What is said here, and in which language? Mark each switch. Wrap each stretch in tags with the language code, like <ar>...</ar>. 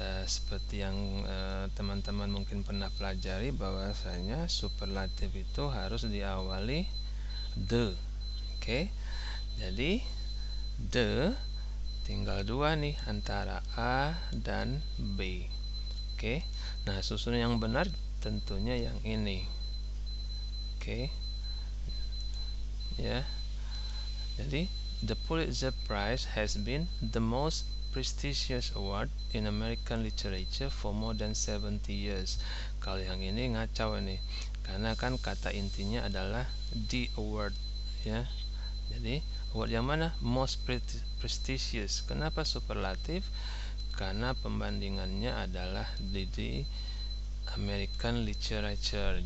<id>Seperti yang teman-teman mungkin pernah pelajari, bahwasanya superlatif itu harus diawali the. Oke. Jadi the tinggal dua nih antara A dan B. Oke. Nah, susun yang benar tentunya yang ini. Oke. Ya.</id> <en>Jadi the Pulitzer Prize has been the most prestigious award in American literature for more than 70 years.</en> <id>Kalau yang ini ngacau ini, karena kan kata intinya adalah the award ya. Jadi award yang mana? Most prestigious. Kenapa superlatif? Karena pembandingannya adalah di American literature.</id>